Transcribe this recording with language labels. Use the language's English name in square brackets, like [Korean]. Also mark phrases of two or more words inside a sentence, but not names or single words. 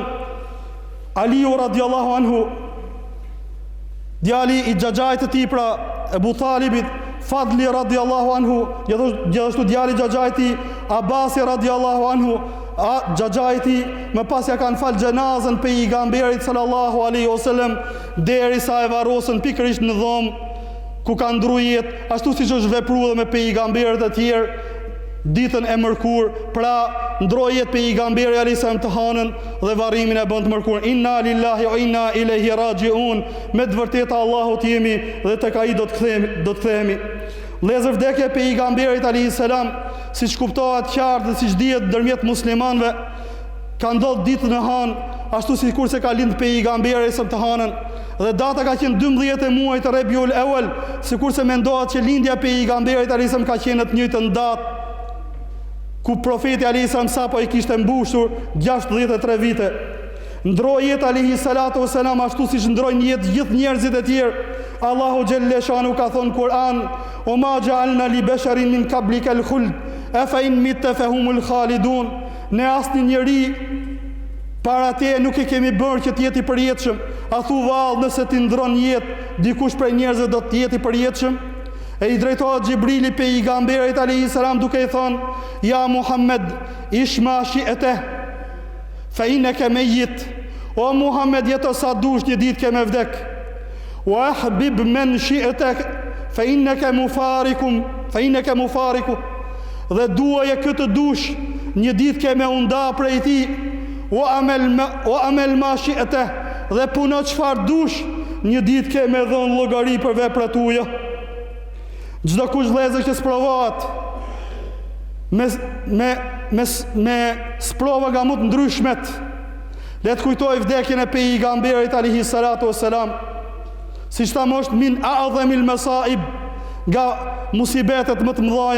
[Albanian] Aliu [Arabic] رضي الله عنه, [Albanian] djali i xhaxhait të tij pra Ebu Talibit, Fadli [Arabic] رضي الله عنه, [Albanian] gjithashtu djali i xhaxhait i Abasi [Arabic] رضي الله عنه, [Albanian] xhaxhaiti më pas ja kanë fal xhenazën pejgamberit [Arabic] صلى الله عليه وسلم [Albanian] derisa e varrosën pikërisht në dhomë ku ka ndru jetë, ashtu siç është vepruar me pejgamberët e tjerë ditën e mërkur. Pra ndroi jetë pejgamberi [Arabic] عليه السلام [Albanian] të hanën dhe varrimin e bën të mërkur. [Arabic] إنا لله وإنا إليه راجعون, [Albanian] me të vërtetë Allahut jemi dhe tek ai do të kthehemi. Vëllezër, vdekja e pejgamberit [Arabic] عليه السلام, [Albanian] siç kuptohet qartë dhe siç dihet ndërmjet muslimanëve, ka ndodhur ditën e hanë, ashtu sikurse ka lind pejgamberi sa të hanën, dhe data ka qenë 12 e muajit të Rabiul Awal, sikurse mendohet që lindja e pejgamberit [Arabic] عليه السلام [Albanian] ka qenë në të njëjtën datë ku profeti [Arabic] عليه السلام [Albanian] sapo i kishte mbushur 63 vite. Ndroi jetë [Arabic] عليه الصلاة والسلام [Albanian] ashtu siç ndrojnë jetë gjithë njerëzit e tjerë. Allahu xhelle shanu ka thonë Kur'an: [Arabic] "وما جعلنا لبشر من قبلك الخلد أفإن مت فهم الخالدون." [Albanian] Ne asnjë njeri para te nuk e kemi bërë që të jetë i përjetshëm. A thu vallë, nëse ti ndron jetë, dikush prej njerëzve do të jetë i përjetshëm? E i drejtohet Gjibrili pejgamberit [Arabic] عليه السلام [Albanian] duke i thonë: [Arabic] "يا محمد عش ما شئت, فإنك ميت." [Albanian] O Muhammed, jeto sa dush, një ditë ke me vdek. [Arabic] وأحبب من شئت فإنك مفارقه. [Albanian] Dhe duaje këtë dush, një ditë ke me unda prej ti. [Arabic] واعمل ما شئت, [Albanian] dhe puno çfarë dush, një ditë ke me dhënë llogari për veprat tuaja. Çdo kush vëllezër që sprovohet me sprova nga më të ndryshmet, le të kujtoj vdekjen e pejgamberit [Arabic] عليه الصلاة والسلام, [Albanian] siç thamë është [Arabic] من أعظم المصائب, [Albanian] nga musibetet më të mëdha.